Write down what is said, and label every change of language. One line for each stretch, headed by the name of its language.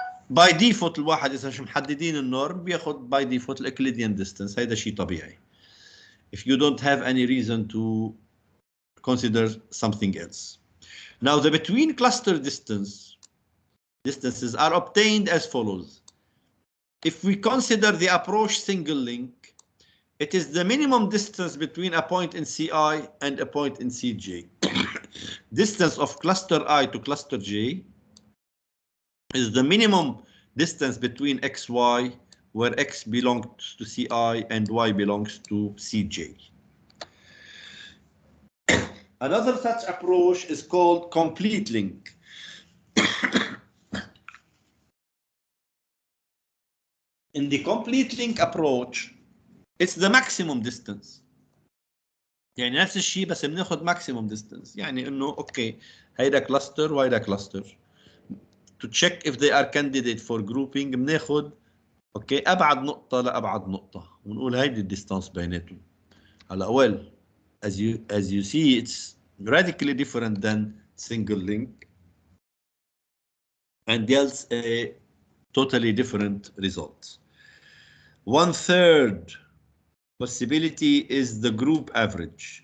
Arabic: By default الواحد إذا مش محددين النورم بياخد by default الأكليديان distance. هذا شيء طبيعي.
English: If you don't have any reason to consider something else. Now the between cluster distances are obtained as follows. If we consider the approach single link, it is the minimum distance between a point in Ci and a point in Cj. Distance of cluster I to cluster J is the minimum distance between xy, where x belongs to Ci and y belongs to Cj. Another such approach is called complete link. In the complete link approach, it's the maximum distance.
Arabic: يعني نفس الشيء بس بناخذ maximum distance. يعني انه اوكي هيدا كلاستر وهيدا كلاستر.
English: To check if they are candidate for grouping
Arabic: بناخذ اوكي ابعد نقطة لابعد نقطة ونقول هيدي الديستانس بيناتهم.
English: هلا well as you see it's radically different than single link and yields a totally different result. 1/3 possibility is the group average.